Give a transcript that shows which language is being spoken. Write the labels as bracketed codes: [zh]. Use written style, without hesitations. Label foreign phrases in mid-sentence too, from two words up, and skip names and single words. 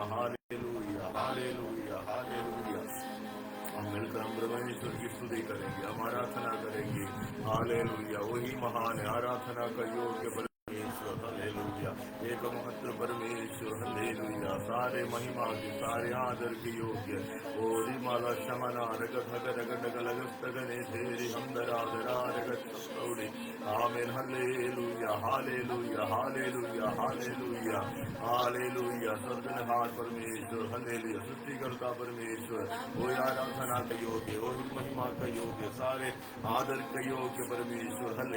[hi] हालेलुया हालेलुया हालेलुया। हम मिलकर हम परमेश्वर की स्तुति करेंगे, हम आराधना करेंगे। हालेलुया। वही महान है, आराधना का योग्य परमेश्वर। हालेलुया। एक महत्व परमेश्वर। हालेलुया। सारे महिमा के, सारे आदर के योग्य। ओ रिमाला शमना रगत हगर रगत लगत गने तेरी हम दरा दरा रगत सौड़ी। आमीन। हालेलुया हालेलुया हालेलुया हालेलुया हालेलुया। सर्जनहार परमेश्वर। हालेलुया। सृष्टिकर्ता परमेश्वर। वो आराधना का योग्य, वो महिमा का योग्य, सारे आदर का योग्य परमेश्वर। हालेलुया।